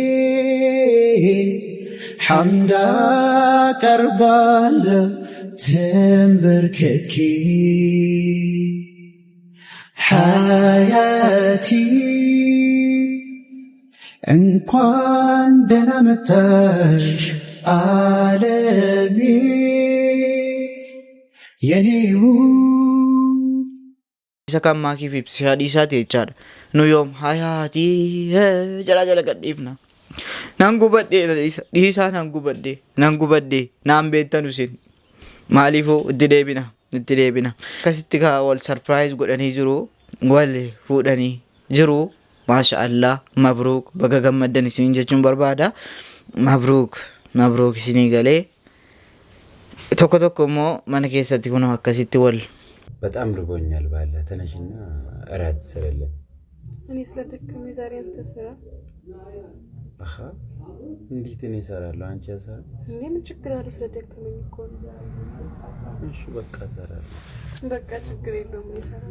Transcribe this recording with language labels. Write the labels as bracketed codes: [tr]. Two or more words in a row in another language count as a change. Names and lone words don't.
[am] ሐምድ አቀርባለሁ ተንበርክኬ حياتي እንኳን ደህና መጣሽ ዓለሜ የኔው [om] isa kan maakii fi psihaadii isaati jechaadha. Nu yoom hayaatii jala gadhiifna. Nan gubadhee dhiisaa nan gubadhee naan beektan isin maaliifuu itti deebina. Akkasitti kaa wal surprise godhanii jiru. Wal fuudhanii jiru. [ar] ما شاء الله مبروك [om] baga gammaddan isin jechuun barbaada. Mabruuk isinii galee tokko immoo mana keessatti kun akkasitti wal [am] በጣም ርቦኛል ባለ ተነሽና እራት ስለለ እኔ ስለደከመኝ ዛሬ አንተ ስራ አሃ እንዴት እኔ እሰራለሁ አንቺ ያሰራ እንዴ ምን ችግር አለው ስለደከመኝ እኮ እሺ በቃ እሰራለሁ በቃ ችግር የለውም እሰራለሁ